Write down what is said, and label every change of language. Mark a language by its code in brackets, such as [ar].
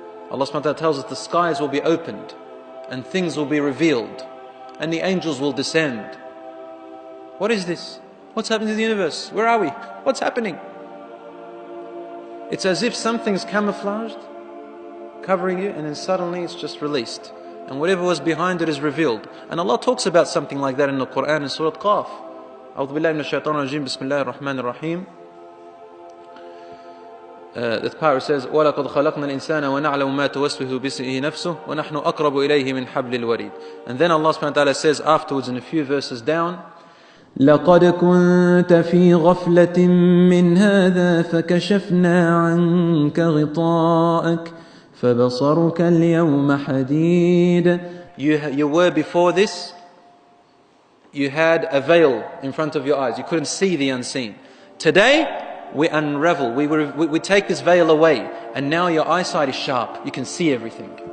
[en] Allah subhanahu wa ta'ala tells us the skies will be opened and things will be revealed and the angels will descend. What is this? What's happening to the universe? Where are we? What's happening? It's as if something's camouflaged, covering you, and then suddenly it's just released. And whatever was behind it is revealed. And Allah talks about something like that in the Quran in Surah Qaf. [ar] أعوذ بالله من الشيطان الرجيم بسم الله الرحمن الرحيم. [en] The power says, [ar] وَلَقَدْ خَلَقْنَا الْإِنسَانَ وَنَعْلَمُ مَا تُوَسْوِسُ بِهِ نَفْسُهُ وَنَحْنُ أَقْرَبُ إِلَيْهِ مِنْ حَبْلِ الْوَرِيدِ. [en] And then Allah subhanahu wa ta'ala says afterwards in a few verses down, [ar] لقد كنت في غفلة من هذا فكشفنا عنك غطاءك فبصرك اليوم حديد. [en] You were before this, you had a veil in front of your eyes. You couldn't see the unseen. Today, we unravel, we take this veil away, and now your eyesight is sharp. You can see everything.